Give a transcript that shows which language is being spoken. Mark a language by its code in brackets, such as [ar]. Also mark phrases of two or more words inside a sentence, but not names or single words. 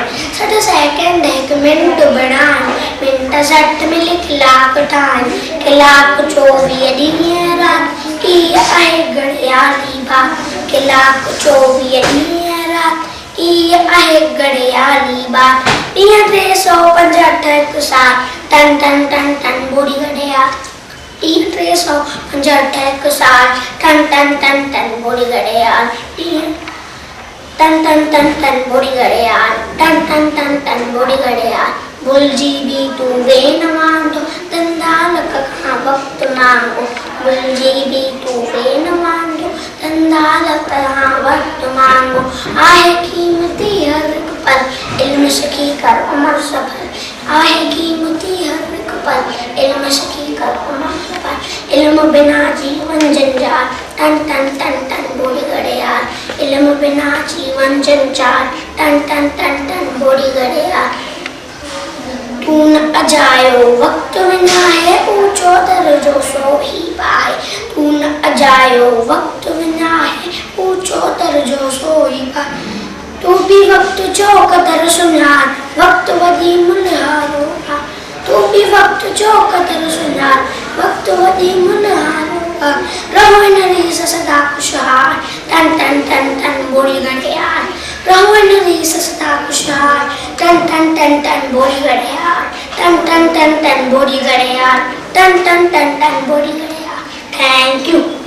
[sd] 60 सेकेंड हिकु मिंट बणाइनि, मिंट 60 मिली कलाक ठाहिनि। कलाक 24 ॾींहं राति कीअं आहे घड़ियाली बात। कलाक 24 ॾींहं राति कीअं आहे घड़ियाली बात। ॾींहं 365 हिकु साल टन टन टन टन ॿुड़ी घड़ियाल। ॾींहं 365 हिकु साल टन टन टन टन ॿुड़ी घड़ियाल। ॾींहं टन टन टन टन ॿुड़ी घड़ियाल, टन टन टन टन ॿुड़ी घड़ियाल। भुलिजी बि तूं वेन वांदो धंधा लख खां वक़्तु मांगो। भुलिजी बि तूं वेन वांदो धंधा लख खां वक़्तु मांगो। आहे क़ीमती हर हिकु पल इल्म सिखी कर उमिरि सफल। आहे क़ीमती हर हिकु पल इल्म सिखी कर उमिरि सफल। इल्म बिना जीवन जंजाल टन टन टन टन ॿुड़ी घड़ियाल। इल्म बिना जीवन जंजाल टन टन टन टन ॿुड़ी घड़ियाल। तूं न अजायो वक़्तु विञा है ऊंचो दर्जो सो ही पाए। तूं न अजायो वक़्तु विञा है ऊंचो दर्जो सो ही पाए। तू भी वक़्तु जो क़दर सुञाण, वक़्तु वॾी मुल्हारो आहे। तू भी वक़्तु जो क़दर सुञाण, वक़्तु वॾी मुल्हारो आहे। रहो इन रीस सदा खुशहाल टन टन टन टन ॿुड़ी घड़ियाल। रहो इन रीस सदा खुशहाल टन टन टन टन ॿुड़ी घड़ियाल। टन टन टन टन ॿुड़ी घड़ियाल, टन टन टन टन ॿुड़ी घड़ियाल। [en] Thank you.